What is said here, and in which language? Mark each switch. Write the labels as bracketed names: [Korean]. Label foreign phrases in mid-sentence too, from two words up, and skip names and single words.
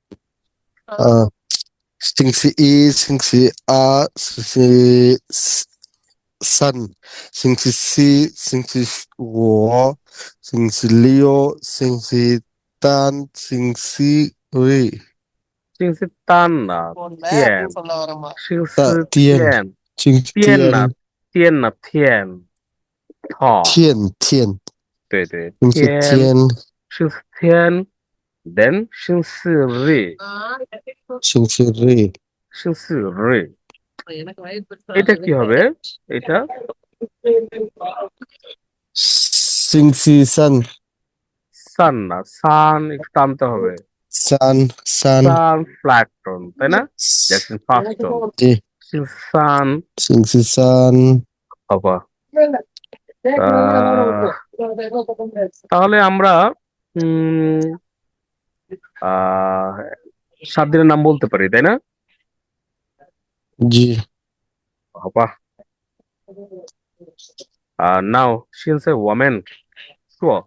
[Chinese] 星期一、星期二、星期三、星期四、星期五、星期六、星期星期日、星期三呐，天，星期天，星期天呐，天呐，天，好，天，对对，星期天，星期天 ，then 星期日，星期日， [Bangla] 星期日，এটা কি হবে? এটা [Chinese] 星期三， [Bangla] সান না, সান একটু টানতে হবে। [Chinese] 三， [Bangla] সান [English] flat tone, [Bangla] তাই না? [English] that's in first tone. [Chinese] 对， [Bangla] সান [Chinese] 星期三， [Bangla] হবা। তাহলে আমরা উম 7 দিনের নাম বলতে পারি, তাই না? জি, হবা। নাও সিন্স এ ওয়ামেন, শিওর।